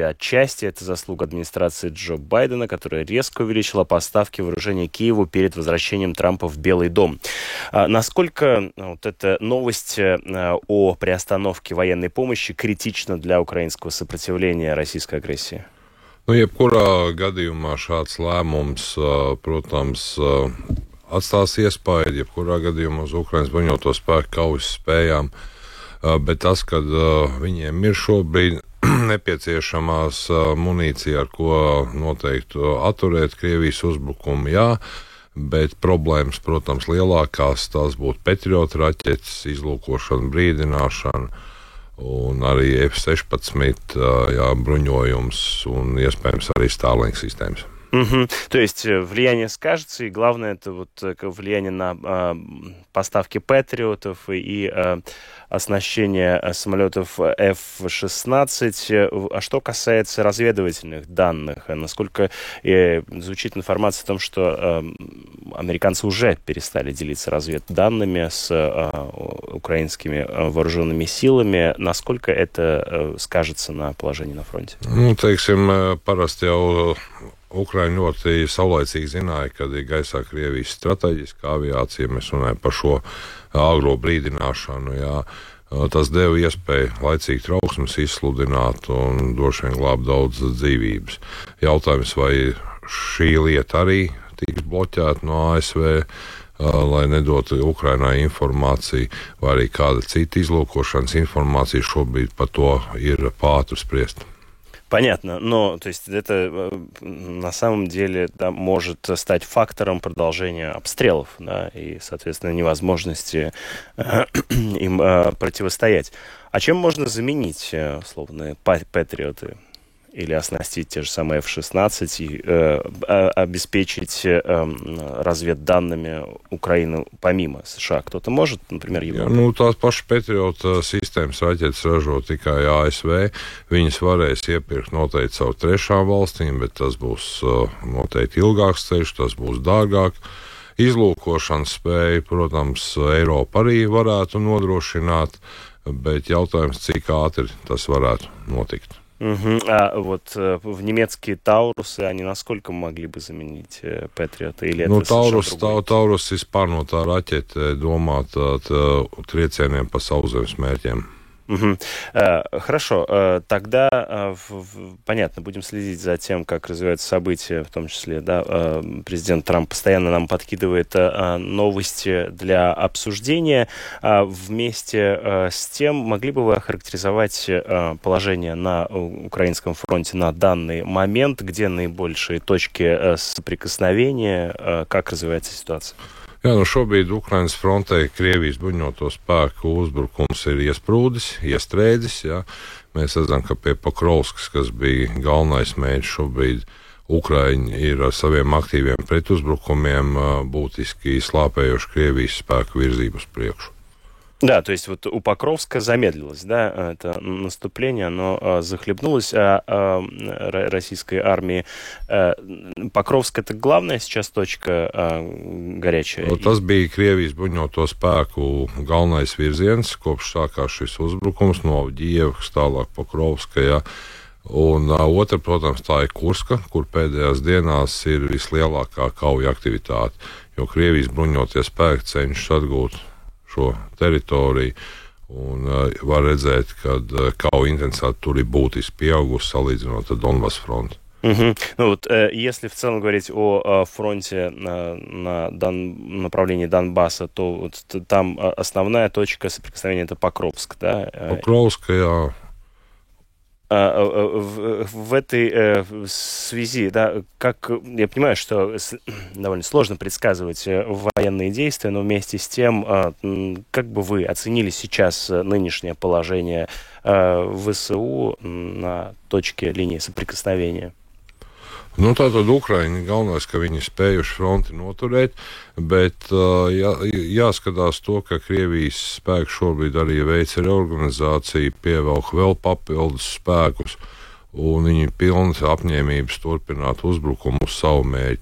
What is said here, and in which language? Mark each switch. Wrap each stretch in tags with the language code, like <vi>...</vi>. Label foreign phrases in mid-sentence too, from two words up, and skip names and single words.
<ru>Отчасти это заслуга администрации Джо Байдена, которая резко увеличила поставки вооружения Киеву перед возвращением Трампа в Белый дом. Насколько эта новость о приостановке военной помощи критична для украинского сопротивления российской агрессии?</ru> <lv>Jebkurā gadījumā šāds lēmums, protams, atstās iespaidu, jebkurā gadījumā uz Ukrainas bruņoto spēku kaujas spējām, bet tas, kad viņiem ir šobrīd nepieciešamās munīcija, ar ko noteikti atturēt Krievijas uzbrukumu, jā, bet problēmas, protams, lielākās tās būtu Patriot raķetes, izlūkošana, brīdināšana un arī F-16 bruņojums un iespējams arī Starlink системы.</lv> <ru>То есть влияние скажется, и главное это влияние на поставки патриотов и оснащение самолетов F-16. А что касается разведывательных данных, насколько звучит информация о том, что американцы уже перестали делиться разведданными с украинскими вооруженными силами, насколько это скажется на положении на фронте?</ru> <lv>Teiksim, parasti jau Ukraiņi ļoti saulaicīgi zināja, kad ir gaisā Krievijas strateģiskā aviācija. Mēs runājam par šo agro brīdināšanu. Jā. Tas deva iespēju laicīgi trauksmes izsludināt un droši vien glābt daudz dzīvības. Jautājums, vai šī lieta arī tiks bloķēta no ASV, lai nedotu Ukrainai informāciju, vai arī kāda cita izlūkošanas informācija, šobrīd par to ir pātri spriest.</lv> <ru>Понятно, но то есть это на самом деле может стать фактором продолжения обстрелов, да, и, соответственно, невозможности им противостоять. А чем можно заменить условные патриоты? Или оснастить те же самые F-16 и обеспечить разведданными Украину помимо США? Кто-то может, например, Европа?</ru> <lv>Tās pašas Patriot sistēmas raķetes ražo tikai ASV. Viņas varēs iepirkt noteikti caur trešām valstīm, bet tas būs noteikti ilgāks ceļš, tas būs dārgāk. Izlūkošanas spēju, protams, Eiropa arī varētu nodrošināt, bet jautājums, cik ātri tas varētu notikt.</lv> <ru>А вот в немецкие Таурусы, они насколько могли бы заменить Патриоты? Или это</ru> <lv>Taurus ir spārnotā raķete, domāta triecieniem pa sauszemes mērķiem.</lv> <ru>Хорошо, тогда понятно, будем следить за тем, как развиваются события, в том числе, да, президент Трамп постоянно нам подкидывает новости для обсуждения. Вместе с тем, могли бы вы охарактеризовать положение на украинском фронте на данный момент, где наибольшие точки соприкосновения, как развивается ситуация?</ru> <lv>Jā, šobrīd Ukrainas frontē Krievijas bruņoto spēku uzbrukums ir iestrēdzis. Jā. Mēs redzam, ka pie Pokrovskas, kas bija galvenais mērķis, šobrīd Ukraiņi ir ar saviem aktīviem pretuzbrukumiem būtiski slāpējuši Krievijas spēku virzību uz priekšu.</lv> <ru>Да, то есть вот у Покровска замедлилось, да, это наступление, оно захлебнулось российской армии. Покровск — это главная сейчас точка горячая?</ru> <lv>Tas bija Krievijas bruņoto spēku galvenais virziens, kopš sākās šis uzbrukums no Ģievas tālāk Pokrovska. Ja. Un otra, protams, tā ir Kurska, kur pēdējās dienās ir vislielākā kauja aktivitāte, jo Krievijas bruņotie spēki cenšas atgūt šo teritoriju, un var redzēt, ka kauja intensitāte tur ir būtiski pieaugusi salīdzinot ar Donbass fronti. Мгм.</lv> <ru>Ну вот, если в целом говорить о фронте на направлении Донбасса, то вот там основная точка соприкосновения — это Покровск, да? Покровская. В этой связи, да, как я понимаю, что довольно сложно предсказывать военные действия, но вместе с тем, как бы вы оценили сейчас нынешнее положение ВСУ на точке линии соприкосновения?</ru> <lv>Nu, tātad Ukraiņi galvenais, ka viņi spējuši fronti noturēt, bet jāskatās to, ka Krievijas spēki šobrīd arī veic reorganizāciju, pievelk vēl papildus spēkus, un viņi pilnas apņēmības turpināt uzbrukumu uz savu mērķi.</lv>